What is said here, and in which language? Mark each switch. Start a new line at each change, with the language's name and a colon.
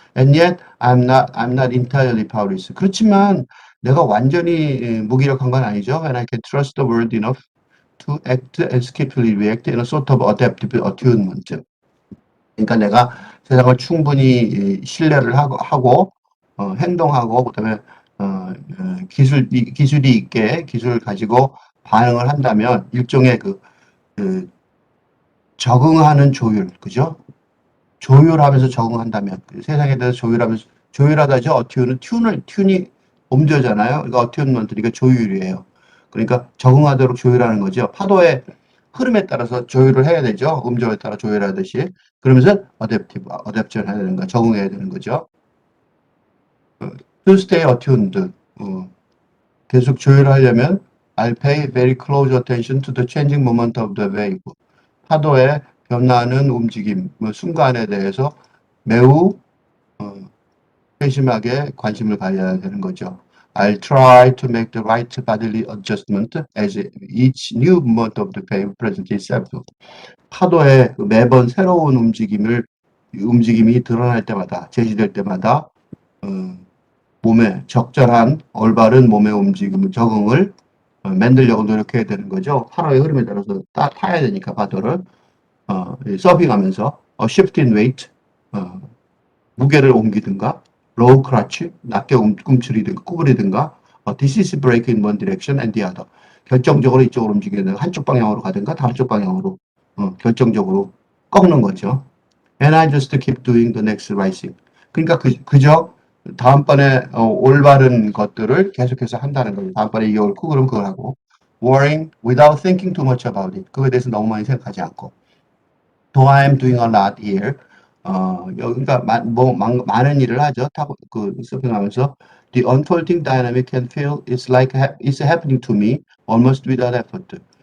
English: And yet I'm not entirely powerless.
Korean: 그렇지만 내가 완전히 무기력한 건 아니죠.
English: And I can trust the world enough to act and skillfully react in a sort of adaptive attunement.
Korean: 그러니까 내가 세상을 충분히 신뢰를 하고 행동하고 그다음에 기술이 있게 기술을 가지고 반응을 한다면 일종의 그 적응하는 조율, 그죠? 조율하면서 적응한다면 세상에 대해서 조율하면서 조율하다죠. 어튠은 튠이 음조잖아요. 그러니까 어튠먼트니까 조율이에요. 그러니까 적응하도록 조율하는 거죠. 파도의 흐름에 따라서 조율을 해야 되죠. 음조에 따라 조율하듯이. 그러면서 어댑션 해야 되는 거, 적응해야 되는 거죠.
English: To stay attuned.
Korean: 계속 조율하려면
English: I'll pay very close attention to the changing moment of the wave.
Korean: 파도의 변화하는 움직임, 순간에 대해서 매우 어, 세심하게 관심을 가져야 되는 거죠.
English: I'll try to make the right bodily adjustment as each new moment of the wave presents itself.
Korean: 파도의 매번 새로운 움직임이 드러날 때마다, 제시될 때마다 몸에 적절한 올바른 몸의 적응을 만들려고 노력해야 되는 거죠. 파도의 흐름에 따라서 타야 되니까 파도를 서핑하면서
English: shift in weight,
Korean: 무게를 옮기든가,
English: low crutch,
Korean: 낮게 꿈틀이든가 구부리든가,
English: this is break in one direction and the other.
Korean: 결정적으로 이쪽으로 움직이든가 한쪽 방향으로 가든가 다른 쪽 방향으로 결정적으로 꺾는 거죠.
English: And I just keep doing the next right thing.
Korean: 그러니까 그저 다음번에 올바른 것들을 계속해서 한다는 거예요. 다음번에 이게 옳고 그럼 그걸 하고.
English: Worrying without thinking too much about it.
Korean: 그거에 대해서 너무 많이 생각하지 않고.
English: Though I am doing a lot here.
Korean: 그러니까 많은 일을 하죠. 서핑하면서
English: The unfolding dynamic can feel it's happening to me almost without effort.